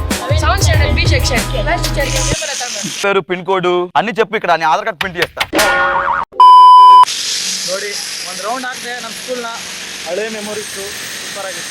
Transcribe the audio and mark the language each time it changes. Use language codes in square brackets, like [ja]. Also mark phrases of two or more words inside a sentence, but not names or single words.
[te] పేరు పిన్ కోడ్ అన్ని చెప్పు, ఇక్కడ నీ ఆధార్ [en] card print [te] చేస్తా. [kn] ನೋಡಿ ಒಂದು ರೌಂಡ್ ಹಾಕಿದೆ ನಮ್ಮ ಸ್ಕೂಲ್ನ. ಹಳೆ ಮೆಮೊರೀಸು ಸೂಪರ್ ಆಗಿತ್ತು.